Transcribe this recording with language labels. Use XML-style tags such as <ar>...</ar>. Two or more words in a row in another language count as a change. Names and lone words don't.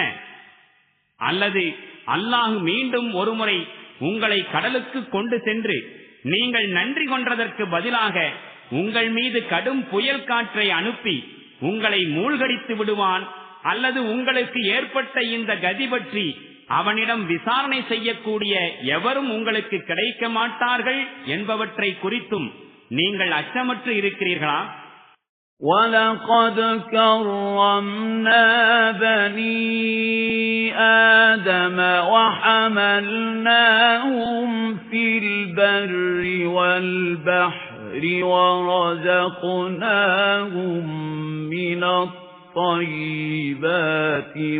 <ta>அல்லது அல்லாஹ் மீண்டும் ஒருமுறை உங்களை கடலுக்கு கொண்டு சென்று நீங்கள் நன்றி கொண்டதற்கு பதிலாக உங்கள் மீது கடும் புயல் காற்றை அனுப்பி உங்களை மூழ்கடித்து விடுவான், அல்லது உங்களுக்கு ஏற்பட்ட இந்த கதி பற்றி அவனிடம் விசாரணை செய்யக்கூடிய எவரும் உங்களுக்கு கிடைக்க மாட்டார்கள் என்பவற்றை குறித்தும் நீங்கள் அச்சமற்று இருக்கிறீர்களா?</ta> <ar>وَلَقَدْ كَرَّمْنَا بَنِي آدَمَ وَحَمَلْنَاهُمْ فِي الْبَرِّ وَالْبَحْرِ وَرَزَقْنَاهُمْ مِنَ الطَّيِّبَاتِ</ar>